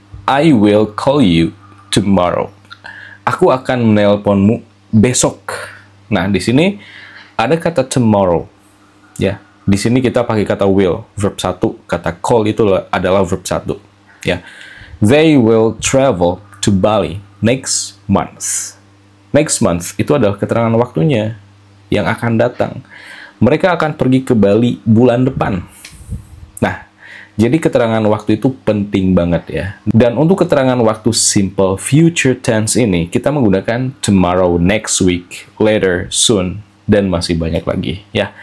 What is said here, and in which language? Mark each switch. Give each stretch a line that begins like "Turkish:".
English: I will call you tomorrow.
Indonesian: Aku akan menelponmu besok. Nah, di sini ada kata tomorrow. Ya, di sini kita pakai kata will, verb 1. Kata call itu adalah verb 1. Ya.
English: They will travel to Bali next month.
Indonesian: Next month itu adalah keterangan waktunya yang akan datang. Mereka akan pergi ke Bali bulan depan. Nah, jadi keterangan waktu itu penting banget ya. Dan untuk keterangan waktu simple future tense ini, kita menggunakan tomorrow, next week, later, soon, dan masih banyak lagi ya.